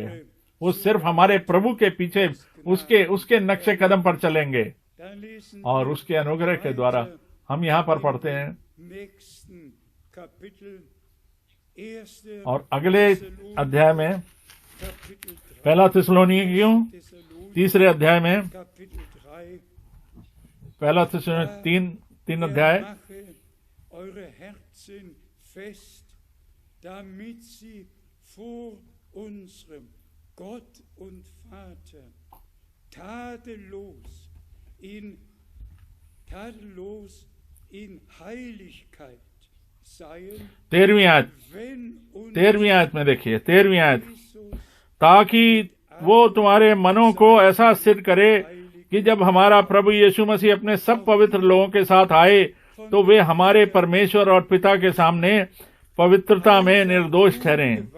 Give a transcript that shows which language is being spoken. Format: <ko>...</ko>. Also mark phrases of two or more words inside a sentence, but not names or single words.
<hi>वो सिर्फ हमारे प्रभु के पीछे, उसके नक्शे कदम पर चलेंगे, और उसके अनुग्रह के द्वारा हम यहाँ पर पढ़ते हैं। और अगले अध्याय में, पहला थिस्सलुनीकियों 3 अध्याय में, पहला थिस्सलुनीकियों 3 अध्याय,</hi> <de>Gott und Vater tadellos in Heiligkeit seien,</de> <hi>13वीं आयत में देखिए, 13वीं आयत, ताकि वो तुम्हारे मनों को ऐसा स्थिर करे कि जब हमारा प्रभु यीशु मसीह अपने सब पवित्र लोगों के साथ आए तो वे हमारे परमेश्वर और पिता के सामने पवित्रता में निर्दोष ठहरें।</hi>